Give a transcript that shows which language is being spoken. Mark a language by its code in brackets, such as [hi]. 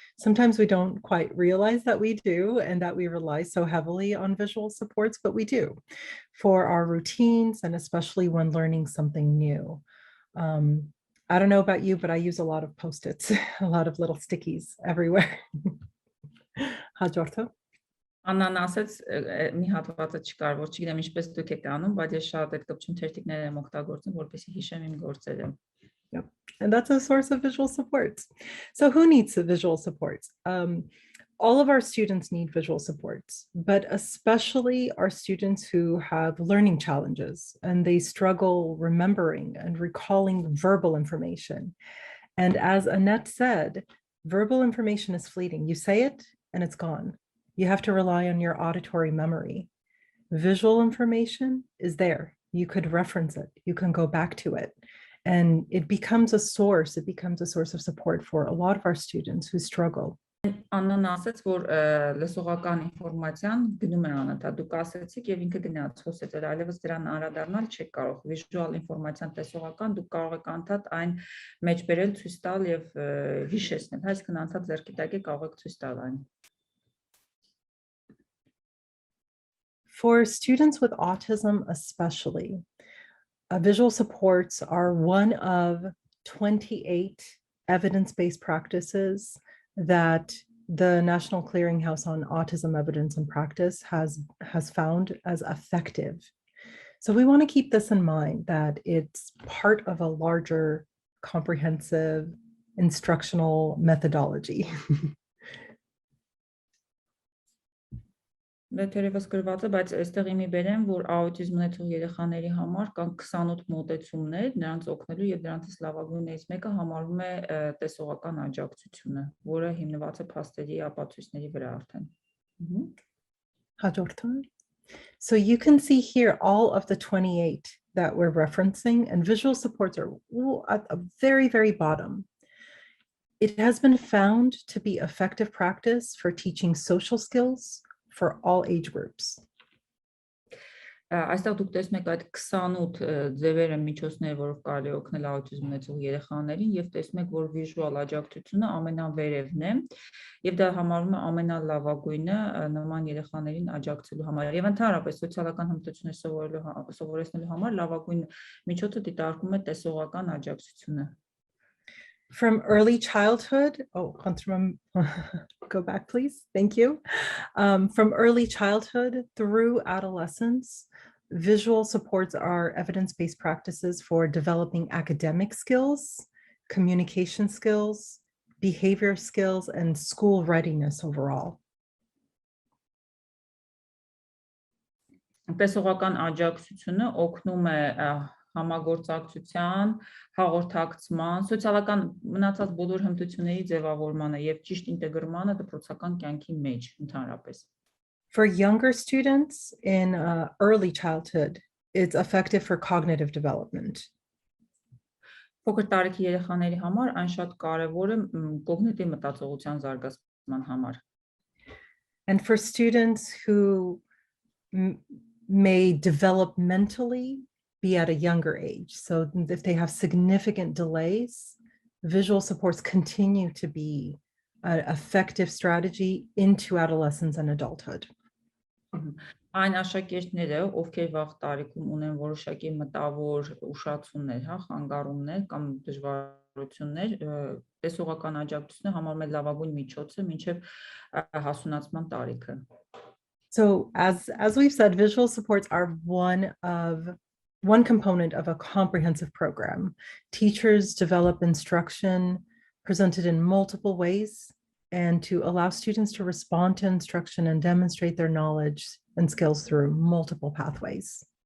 [en] Sometimes we don't quite realize that we do and that we rely so heavily on visual supports, but we do for our routines and especially when learning something new. I don't know about you, but I use a lot of Post-its, a lot of little stickies everywhere. [hy] Հաջորդը Աննան ասեց մի հատվածը չկար, որ չգիտեմ ինչպես դուք եք անում, բայց ես շատ այդ կապչուն թերթիկներ եմ օգտագործում, որպեսզի հիշեմ իմ գործերը։ [en] Yep. And that's a source of visual supports. So who needs the visual supports? All of our students need visual supports, but especially our students who have learning challenges and they struggle remembering and recalling verbal information. And as Aneth said, verbal information is fleeting. You say it and it's gone. You have to rely on your auditory memory. Visual information is there. You could reference it. You can go back to it. And it becomes a source of support for a lot of our students who struggle. [hy] Աննան ասաց, որ լսողական ինֆորմացիան գնում է Անեթ, դուք ասացիք եւ ինքը գնաց խոսեց, այլևս դրան անդրադառնալ չեք կարող։ Վիժուալ ինֆորմացիան տեսողական, դուք կարող եք անդադ այն մեջ բերել, ցույց տալ եւ հիշեցնել, այսինքն անդադ ձեռքի տակ է կարող եք ցույց տալ այն։ [en] For students with autism especially, visual supports are one of 28 evidence-based practices that the National Clearinghouse on Autism Evidence and Practice has found as effective. So we want to keep this in mind, that it's part of a larger, comprehensive instructional methodology. [hy] Դերևս գրված է, բայց այստեղ իմի բերեմ, որ աուտիզմ ունեցող երեխաների համար կան 28 մոտեցումներ, նրանց օգնելու եւ դրանցից լավագույններից մեկը համարվում է տեսողական աջակցությունը, որը հիմնված է փաստերի ապացույցների վրա արդեն։ Հաջորդը. [en] So you can see here all of the 28 that we're referencing, and visual supports are at the very, very bottom. It has been found to be effective practice for teaching social skills for all age groups. [hy] Այստեղ դուք տեսնում եք այդ 28 ձևերը միջոցները, որով կարելի է օգնել աուտիզմ ունեցող երեխաներին, եւ տեսնում եք, որ վիժուալ աջակցությունը ամենավերևն է, եւ դա համարվում է ամենալավագույնը նման երեխաներին աջակցելու համար։ Եվ ընդհանրապես սոցիալական հմտություններ սովորեցնելու համար լավագույն միջոցը դիտարկվում է տեսողական աջակցությունը։ [en] From early childhood, go back, please. Thank you. From early childhood through adolescence, visual supports are evidence-based practices for developing academic skills, communication skills, behavior skills, and school readiness overall. [hy] Տեսողական աջակցությունը օգնում է համագործակցության, հաղորդակցման, սոցիալական մնացած բոլոր հմտությունների ձևավորմանը եւ ճիշտ ինտեգրմանը դպրոցական կյանքի մեջ ընդհանրապես։ [en] For younger students in early childhood, it's effective for cognitive development. [hy] Փոքր տարիքի երեխաների համար այն շատ կարեւոր է կոգնիտիվ մտածողության զարգացման համար։ [en] And for students who may developmentally be at a younger age. So if they have significant delays, visual supports continue to be an effective strategy into adolescence and adulthood. [hy] Այն աշակերտները, ովքեր վաղ տարիքում ունեն որոշակի մտավոր ուշացումներ, խանգարումներ կամ դժվարություններ, տեսողական աջակցությունը համարվում է լավագույն միջոցը մինչև հասունացման տարիքը։ [en] So as we've said, visual supports are one component of a comprehensive program. Teachers develop instruction presented in multiple ways and to allow students to respond to instruction and demonstrate their knowledge and skills through multiple pathways.